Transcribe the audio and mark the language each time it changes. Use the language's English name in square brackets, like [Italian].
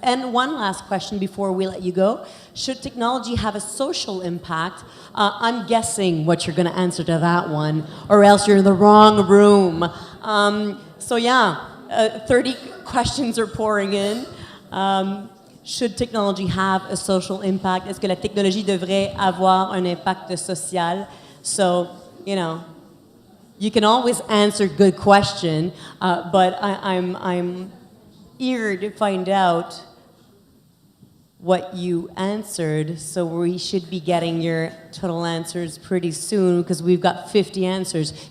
[English] And one last question before we let you go. Should technology have a social impact? I'm guessing what you're going to answer to that one, or else you're in the wrong room. So yeah, 30 questions are pouring in. Should technology have a social impact? [French] Est-ce que la technologie devrait avoir un impact social? [English] So, you can always answer good question, but I'm eager to find out what you answered. So we should be getting your total answers pretty soon because we've got 50 answers.